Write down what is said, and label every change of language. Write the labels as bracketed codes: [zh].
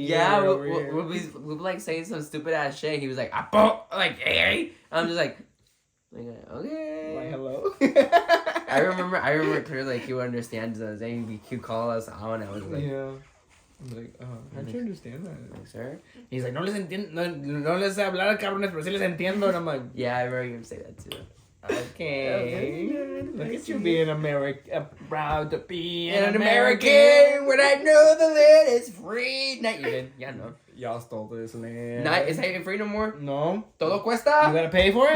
[en] Yeah, we'll be like saying some stupid ass shit. He was like, apo, like, hey. I'm just like okay. Like, hello. I remember clearly, like, he would understand us, and he could call us out, and I was like, yeah. I'm like, how'd you understand that? Like, sir? He's like, [es] no les entiendo, no les sé hablar cabrones, pero sí les entiendo. [en] And I'm like, yeah, I remember him say that too. Okay. Look at you being proud to be an American when I know the land is free. Not even. Yeah, no. Y'all stole this land. Not, it's not even free no more. No. [es] Todo cuesta. [en] You gotta pay for it?